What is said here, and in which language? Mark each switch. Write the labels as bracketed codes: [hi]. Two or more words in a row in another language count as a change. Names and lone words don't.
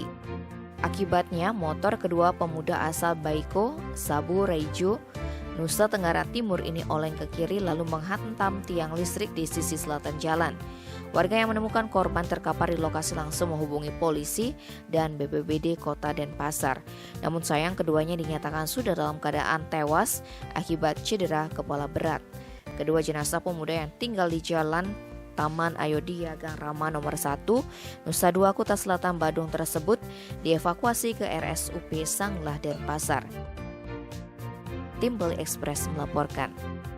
[id] Akibatnya, motor kedua pemuda asal Baiko, Sabu Reijo, Nusa Tenggara Timur ini oleng ke kiri lalu menghantam tiang listrik di sisi selatan jalan. Warga yang menemukan korban terkapar di lokasi langsung menghubungi polisi dan BPBD Kota Denpasar. Namun sayang keduanya dinyatakan sudah dalam keadaan tewas akibat cedera kepala berat. Kedua jenazah pemuda yang tinggal di Jalan Taman Ayodhya Gang Rama nomor 1, Nusa Dua Kuta Selatan Badung tersebut dievakuasi ke RSUP Sanglah Denpasar. Timbel Express melaporkan.